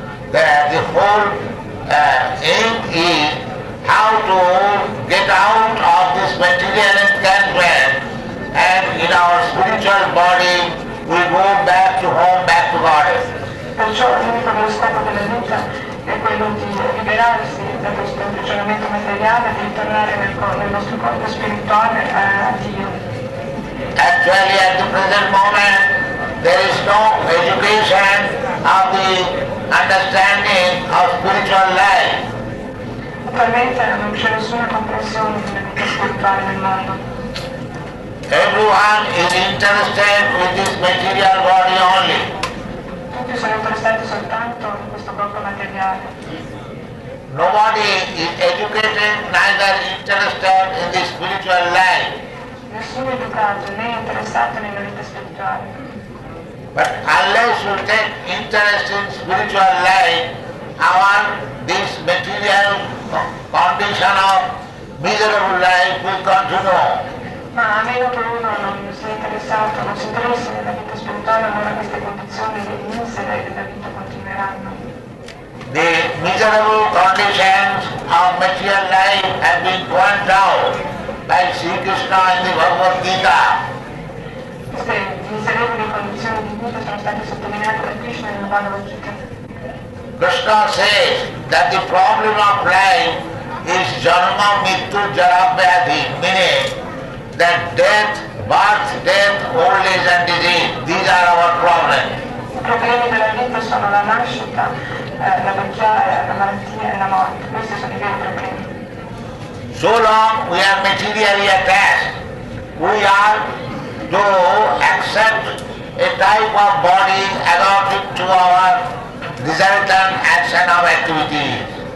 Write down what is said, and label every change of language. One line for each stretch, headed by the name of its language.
English: That the whole aim is how to get out of this material enchantment, and in our spiritual body we go back to home, back to Goddess.
Italian: Perciò l'unico vero scopo della vita è quello di liberarsi da questo imprigionamento materiale, di ritornare nel nostro corpo spirituale a Dio.
English: Actually, at the present moment, there is no education of the understanding of spiritual life.
Italian: Attualmente non c'è nessuna comprensione della vita spirituale nel mondo.
English: Everyone is interested with this material body only.
Italian: Tutti sono interessati soltanto in questo corpo materiale.
English: Nobody is educated, neither interested in the spiritual life.
Italian: Nessuno è educato né è interessato nella vita spirituale.
English: But unless you take interest in spiritual life, our this material condition of miserable life will continue.
Italian: Ma a meno che uno non sia interessato, non si interessi nella vita spirituale, allora queste condizioni misere della vita continueranno.
English: The miserable conditions of material life have been pointed out by Sri Krishna in the Bhagavad Gita.
Italian: Queste miserevoli condizioni di vita sono state sottolineate da Krishna nella Bhagavad Gita.
English: Krishna says that the problem of life is
Sanskrit: janma mittu jara vyadhi,
English: meaning that death, birth, death, old age and disease, these are our problems.
Italian: I problemi della vita sono la nascita, la vecchiaia, la malattia e la morte. Questi sono i veri problemi.
English: So long we are materially attached, we are to accept a type of body according to our resultant action of activities.